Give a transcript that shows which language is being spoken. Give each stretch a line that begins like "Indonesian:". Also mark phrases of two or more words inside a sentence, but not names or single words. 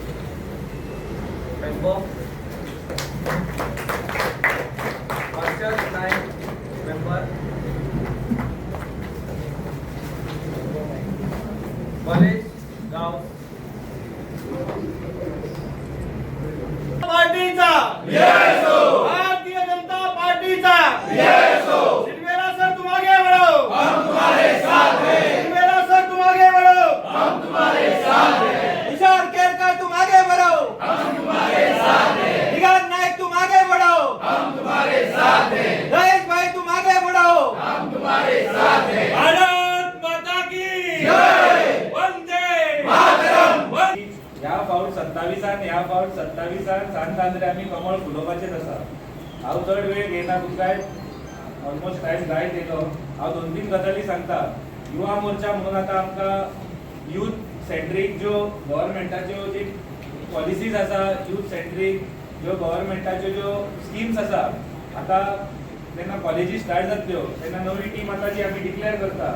Konkani: मेंबर, हर्षद नाईक मेंबर, कॉलेज गाव पार्टीचा विजय असो. भारतीय जनता पार्टीचा विजय असो.
Hindi: सिलवेला सर तुम आगे बढ़ो, हम तुम्हारे साथ हैं. सिलवेला सर तुम आगे बढ़ो, हम तुम्हारे साथ हैं. तुषार केरकर तुम आगे बढ़ो, हम तुम्हारे साथ हैं. दिगंत नायक तुम आगे बढ़ो, हम तुम्हारे साथ हैं. रईस भाई तुम आगे बढ़ो, हम तुम्हारे साथ हैं. भारत माता की जय.
Sanskrit: वंदे मातरम.
Konkani: ह्या फावट 27 सांतांद्रे आमी कमळ फुलोवपाचेच आसा. हांव चड वेळ घेयना, तुमकां
English: almost time
Konkani: जायत येयलो. हांव 2-3 गजाली सांगता. युवा मोर्चा म्हणून आता आमकां
English: youth centric
Konkani: ज्यो गव्हर्नमेंटाच्यो जी पॉलिसीज आसा,
English: youth centric
Konkani: ज्यो गव्हर्नमेंटाच्यो ज्यो स्किम्स आसा, आता जेन्ना कॉलेजी स्टार्ट जातल्यो तेन्ना नवी टीम आता जी आमी डिक्लेअर करता.